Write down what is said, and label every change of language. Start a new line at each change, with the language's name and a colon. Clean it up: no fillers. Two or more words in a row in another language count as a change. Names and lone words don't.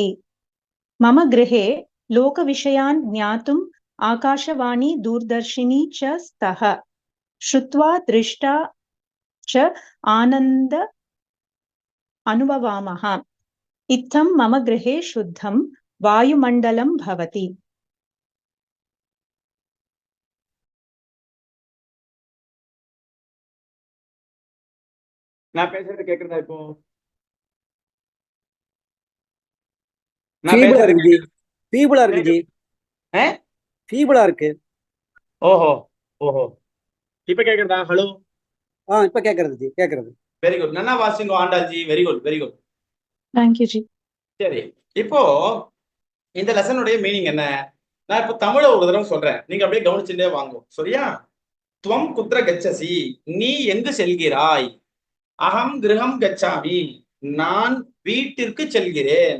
Sanskrit: मम गृहे लोकविषयान् ज्ञातुम् आकाशवाणी दूरदर्शिनी च स्तः. श्रुत्वा दृष्टा च आनन्द अनुभवामः. इत्थं मम गृहे शुद्धं वायुमण्डलं भवति.
Tamil: நான் பேசுறது கேக்குறதா? இப்போ ஃபீபிளா இருக்கு ஜி. ஃபீபிளா இருக்கு ஜி. ஃபீபிளா இருக்கு. ஓஹோ ஓஹோ. இப்ப கேக்குறதா? ஹலோ. இப்ப கேக்குறது ஜி, கேக்குறது.
English: very good.
Tamil: நன்னா வாசிங்க ஆண்டாள்ஜி.
English: very good, very good. thank you ஜி.
Tamil: சரி, இப்போ இந்த லெசனுடைய மீனிங் என்ன? நான் இப்போ தமிழ ஒரு தடவை சொல்றேன், நீங்க அப்படியே கவனிச்சுட்டே வாங்க, சரியா?
Sanskrit: त्वं कुत्र गच्छसि,
Tamil: நீ எங்கு செல்கிறாய்?
Sanskrit: अहं गृहं गच्छामि,
Tamil: நான் வீட்டிற்கு செல்கிறேன்.